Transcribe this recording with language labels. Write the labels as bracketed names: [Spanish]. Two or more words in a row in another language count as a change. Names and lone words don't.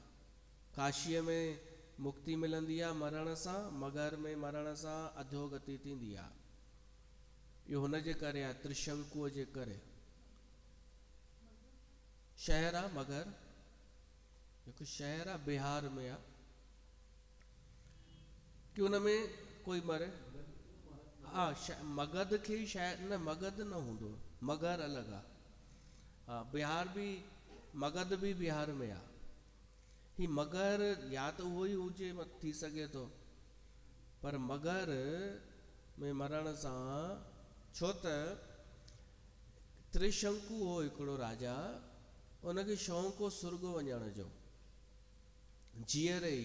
[Sindhi] काशीअ में मुक्ति मिलंदी आहे मरण सां, मगर में मरण सां अधोगति थींदी आहे। इहो हुन जे करे आहे, त्रिशंकुअ जे करे। शहर आहे मगर, हिकु शहर आहे बिहार में आहे, कि हुन में कोई मरे। हा, मगध खे शायदि न, मगध न हूंदो, मगर अलॻि आहे। हा, बिहार बि, मगध बि बिहार में आहे। ही मगर या त उहो ई हुजे, थी सघे थो, पर मगर में मरण सां, छो त त्रिशंकु हो हिकिड़ो राजा, उनखे शौंक़ु हो सुर्ग वञण जो, जीअर ई।